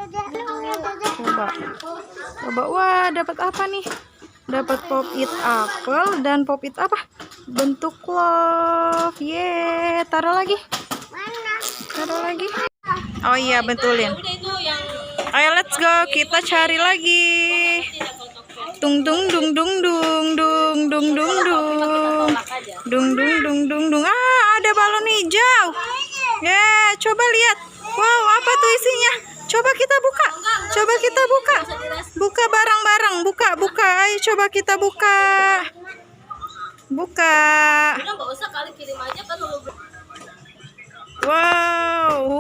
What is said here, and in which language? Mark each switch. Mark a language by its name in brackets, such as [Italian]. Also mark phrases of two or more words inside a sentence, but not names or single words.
[Indonesian] Coba. Wah, dapat apa nih? Dapat pop-it apel dan pop-it apa? Bentuk love. Ye, taruh lagi. Taruh lagi. Oh iya, betulin. Ayo, [English] let's go. [Indonesian] Kita cari lagi. Tung dung dung dung dung dung dung dung dung dung dung dung dung dung. Ah, ada balon hijau. Ya, coba lihat. Wow, apa tuh isinya? Coba kita buka. Coba kita buka. Buka barang-barang. Buka. Ayo coba kita buka. Buka. Wow.